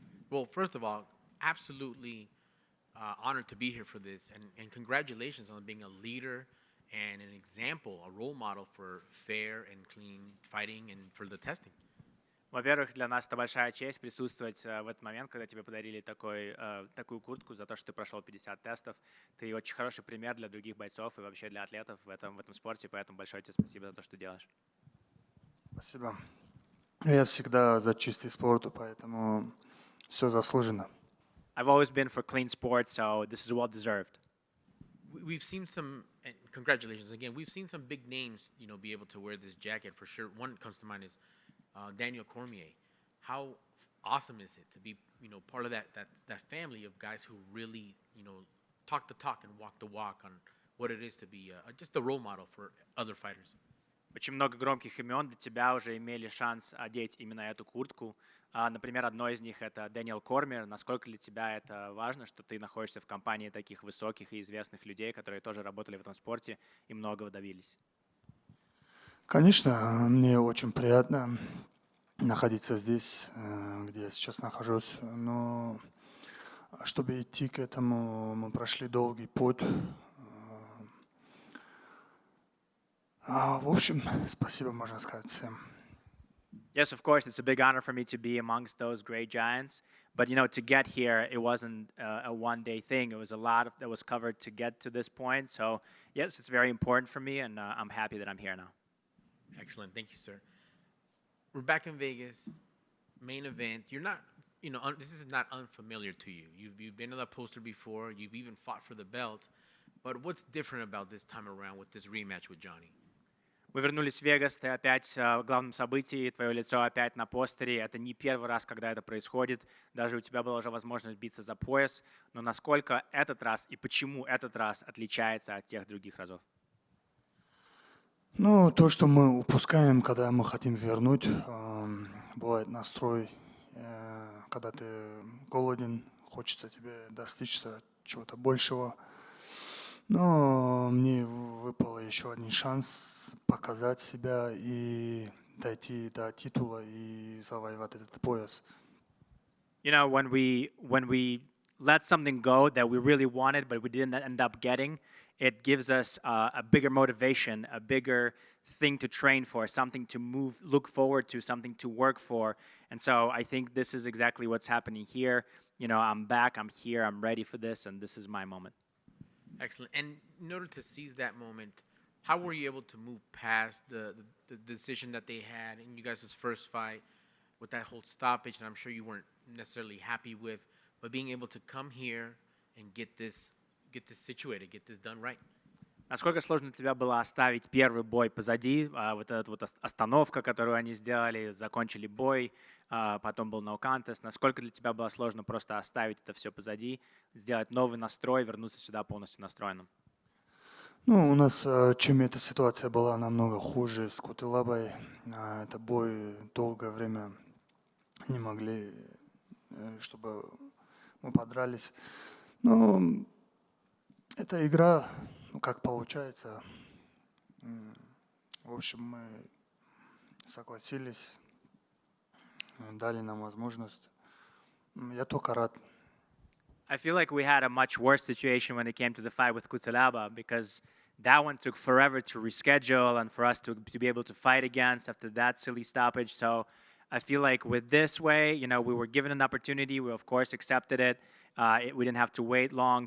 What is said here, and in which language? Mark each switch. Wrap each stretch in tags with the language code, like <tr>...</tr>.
<en>Well, first of all, absolutely honored to be here for this, and congratulations on being a leader and an example, a role model for fair and clean fighting and for the testing.</en> <ru>Во-первых, для нас это большая честь присутствовать в этот момент, когда тебе подарили такую куртку за то, что ты прошел 50 тестов. Ты очень хороший пример для других бойцов и вообще для атлетов в этом спорте, поэтому большое тебе спасибо за то, что делаешь. Спасибо. Я всегда за чистый спорт, поэтому все заслужено.</ru> <en>I've always been for clean sports, so this is well deserved. We've seen some, and congratulations again. We've seen some big names, be able to wear this jacket for sure. One comes to mind is Daniel Cormier. How awesome is it to be, part of that family of guys who really, talk the talk and walk the walk on what it is to be just a role model for other fighters.</en> <ru>Очень много громких имен для тебя уже имели шанс одеть именно эту куртку. Например, одно из них — это Дэниел Кормер. Насколько для тебя это важно, что ты находишься в компании таких высоких и известных людей, которые тоже работали в этом спорте и многого добились? Конечно, мне очень приятно находиться здесь, где я сейчас нахожусь, но чтобы идти к этому, мы прошли долгий путь. В общем, спасибо, можно сказать всем.</ru> <en>Yes, of course, it's a big honor for me to be amongst those great giants. But, to get here, it wasn't a one-day thing. It was a lot that was covered to get to this point. So, yes, it's very important for me, and I'm happy that I'm here now. Excellent. Thank you, sir. We're back in Vegas, main event. You're not, this is not unfamiliar to you. You've been on the poster before. You've even fought for the belt. But what's different about this time around with this rematch with Johnny?</en> <ru>Мы вернулись в Вегас, ты опять в главном событии, твое лицо опять на постере. Это не первый раз, когда это происходит. Даже у тебя была уже возможность биться за пояс. Но насколько этот раз и почему этот раз отличается от тех других разов? То, что мы упускаем, когда мы хотим вернуть, бывает настрой, когда ты голоден, хочется тебе достичь чего-то большего. Но мне выпал еще один шанс показать себя и дойти до титула и завоевать этот пояс.</ru> <en>When we let something go that we really wanted, but we didn't end up getting, it gives us a bigger motivation, a bigger thing to train for, something to look forward to, something to work for. And so I think this is exactly what's happening here. I'm back, I'm here, I'm ready for this, and this is my moment. Excellent. And in order to seize that moment, how were you able to move past the decision that they had in you guys' first fight with that whole stoppage, and I'm sure you weren't necessarily happy with, but being able to come here and get this situated, get this done right?</en> <ru>Насколько сложно для тебя было оставить первый бой позади, вот эта вот остановка, которую они сделали, закончили бой, потом был</ru> <en>no contest.</en> <ru>Насколько для тебя было сложно просто оставить это все позади, сделать новый настрой, вернуться сюда полностью настроенным? У нас, чем эта ситуация была намного хуже с Кутылабой, это бой долгое время не могли, чтобы мы подрались. Но эта игра, как получается. В общем, мы согласились, дали нам возможность. Я только рад.</ru> <en>I feel like we had a much worse situation when it came to the fight with Kutsalaba because that one took forever to reschedule and for us to be able to fight against after that silly stoppage. So I feel like with this way, we were given an opportunity. We, of course, accepted it. We didn't have to wait long.</en>